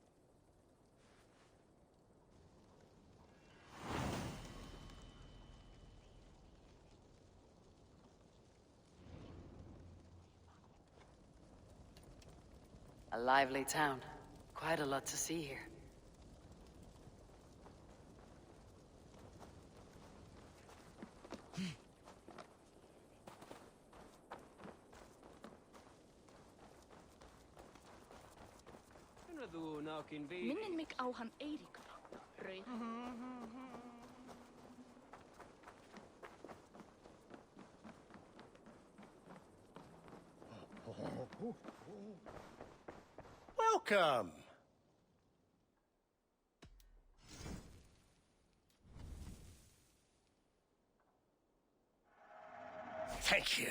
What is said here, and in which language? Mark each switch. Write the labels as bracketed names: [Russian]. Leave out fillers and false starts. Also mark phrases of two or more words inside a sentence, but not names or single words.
[English] A lively town. Quite a lot to see here. [Icelandic] Minnin mig á hann Eiríkur. Rauð. [English] Welcome! Thank you.